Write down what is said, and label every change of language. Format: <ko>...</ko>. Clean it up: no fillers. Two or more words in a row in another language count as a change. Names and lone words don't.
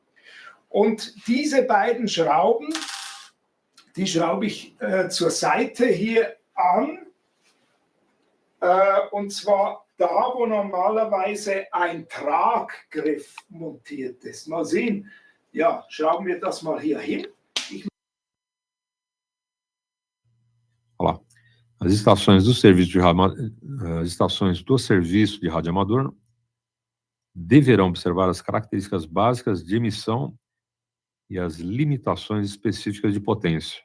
<de>Und diese beiden Schrauben, die schraube ich zur Seite hier an. Und zwar da, wo normalerweise ein Traggriff montiert ist. Mal sehen, ja, schrauben wir das mal hier hin.</de> <pt>Olha lá. As estações do serviço de rádio amador deverão observar as características básicas de emissão e as limitações específicas de potência.</pt>